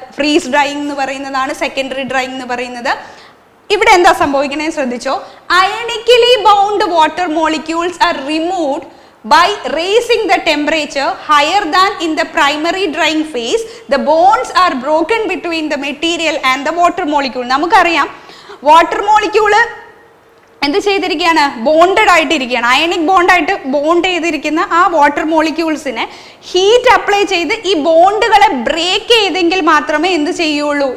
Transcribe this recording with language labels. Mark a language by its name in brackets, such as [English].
[Malayalam] Freeze drying എന്ന് പറയുന്നതാണ് secondary drying എന്ന് പറയുന്നത്. ഇവിടെ എന്താ സംഭവിക്കണേ ശ്രദ്ധിച്ചോ. [English] Ionically bound water molecules are removed by raising the temperature higher than in the primary drying phase. The bonds are broken between the material and the water molecule. [Malayalam] നമുക്കറിയാം water molecule എന്ത് ചെയ്തിരിക്കുകയാണ്? Bonded ആയിട്ടിരിക്കുകയാണ്. Ionic ബോണ്ടായിട്ട് bond ചെയ്തിരിക്കുന്ന ആ water മോളിക്യൂൾസിനെ heat apply ചെയ്ത് ഈ ബോണ്ടുകളെ break ചെയ്തെങ്കിൽ മാത്രമേ എന്ത് ചെയ്യുള്ളൂ?